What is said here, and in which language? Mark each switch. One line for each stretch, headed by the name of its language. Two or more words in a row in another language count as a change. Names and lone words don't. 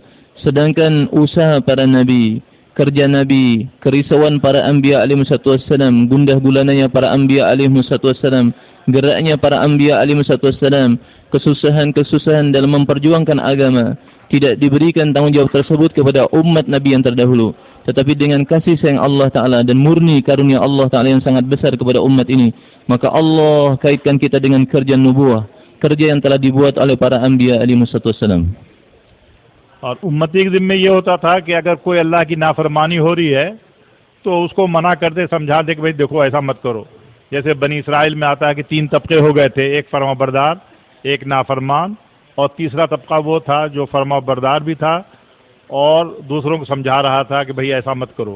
Indonesian: Sedangkan usaha para nabi, kerja nabi, kerisauan para anbiya
Arabic: عليه السلام,
Indonesian: gundah gulananya para anbiya
Arabic: عليه السلام,
Indonesian: geraknya para anbiya
Arabic: عليه السلام,
Indonesian: kesusahan-kesusahan dalam memperjuangkan agama, tidak diberikan tanggungjawab tersebut kepada umat nabi yang terdahulu. Tetapi dengan kasih sayang Allah Ta'ala dan murni karunia Allah Ta'ala yang sangat besar kepada umat ini, maka Allah kaitkan kita dengan kerja nubuah, kerja yang telah dibuat oleh para anbiya
Arabic: عليه السلام.
Hindi: और उम्मती के ज़िम्मे ये होता था कि अगर कोई अल्लाह की नाफरमानी हो रही है तो उसको मना कर दे, समझा दे कि भाई देखो ऐसा मत करो। जैसे बनी इसराइल में आता है कि 3 तबके हो गए थे, एक फरमाबरदार, एक नाफरमान, और तीसरा तबका वो था जो फरमाबरदार भी था और दूसरों को समझा रहा था कि भाई ऐसा मत करो।